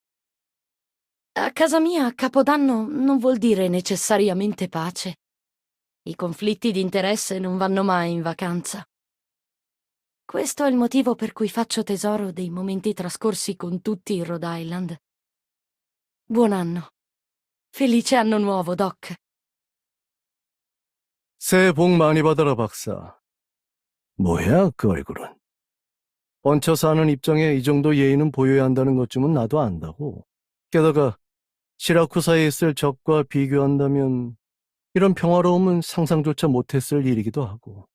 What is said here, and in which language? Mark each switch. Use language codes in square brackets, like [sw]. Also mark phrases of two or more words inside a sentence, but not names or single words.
[it] A casa mia, Capodanno non vuol dire necessariamente pace. I conflitti di interesse non vanno mai in vacanza. Questo è il motivo per cui faccio tesoro dei momenti trascorsi con tutti in Rhode Island. Buon anno. Felice anno nuovo, Doc. [ko] 새해 복 많이 받아라, 박사. 뭐야, 그 얼굴은. 얹혀서 하는 입장에 이 정도 예의는 보여야 한다는 것쯤은 나도 안다고. 게다가 시라쿠사에 있을 적과 비교한다면 이런 평화로움은 상상조차 못했을 일이기도 하고.